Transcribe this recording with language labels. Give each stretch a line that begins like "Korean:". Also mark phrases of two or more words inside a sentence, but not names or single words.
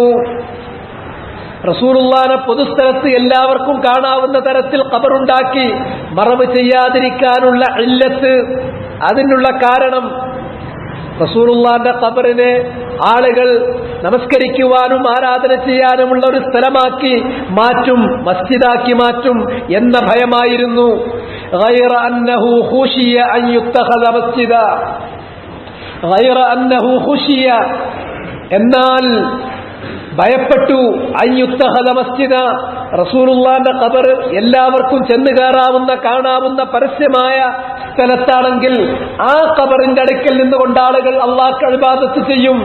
Malayalam: റസൂലുള്ളാഹിനെ പൊതുസ്ഥലത്ത് എല്ലാവർക്കും കാണാവുന്ന തരത്തിൽ ഖബറുണ്ടാക്കി മറവ് ചെയ്യാതിരിക്കാനുള്ള ഇല്ലത്ത്, അതിനുള്ള കാരണം റസൂലുള്ളാഹിന്റെ ഖബറിനെ ആളുകൾ നമസ്കരിക്കുവാനും ആരാധന ചെയ്യാനുമുള്ള ഒരു സ്ഥലമാക്കി മാറ്റും, മസ്ജിദാക്കി മാറ്റും എന്ന ഭയമായിരുന്നു.
Arabic: غير أنه خشي أن يتخذ مسجدا غير أنه خشي
Malayalam: എന്നാൽ ഭയപ്പെട്ടു
Arabic: أن يتخذ مسجدا,
Malayalam: റസൂലുള്ളാഹിന്റെ ഖബർ എല്ലാവർക്കും ചെന്ന് കയറാവുന്ന കാണാവുന്ന പരസ്യമായ സ്ഥലത്താണെങ്കിൽ ആ ഖബറിന്റെ അടുക്കൽ നിന്നുകൊണ്ട് ആളുകൾ അല്ലാഹുക്ക് ഇബാദത്ത് ചെയ്യും.